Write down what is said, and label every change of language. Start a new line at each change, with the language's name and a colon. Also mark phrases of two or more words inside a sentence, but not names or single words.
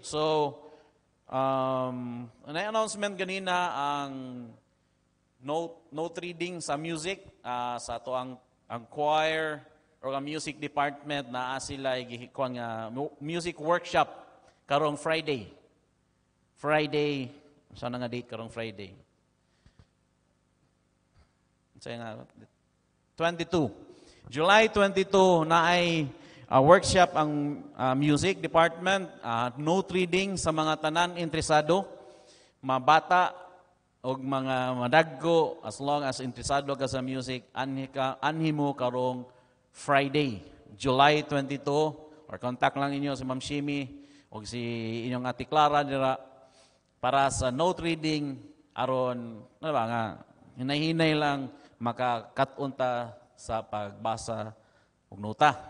Cebuano: So, announcement ganina ang
English: note reading
Cebuano: sa music sa ato ang choir or ang
English: music department
Cebuano: na sila gihikuan nga
English: music workshop
Cebuano: karong Friday. Saan nga date karong Friday? Say nga 22. July 22 na ay workshop ang
English: music department, note reading
Cebuano: sa mga tanan interesado, mga bata o mga madaggo,
English: as long as
Cebuano: interesado ka sa music, anhi mo karong Friday, July 22, or contact lang inyo si Ma'am Shimi o si inyong Ate Clara dira para sa
English: note reading
Cebuano: aron ano ba nga hinay-hinay lang makakatunta sa pagbasa og nota.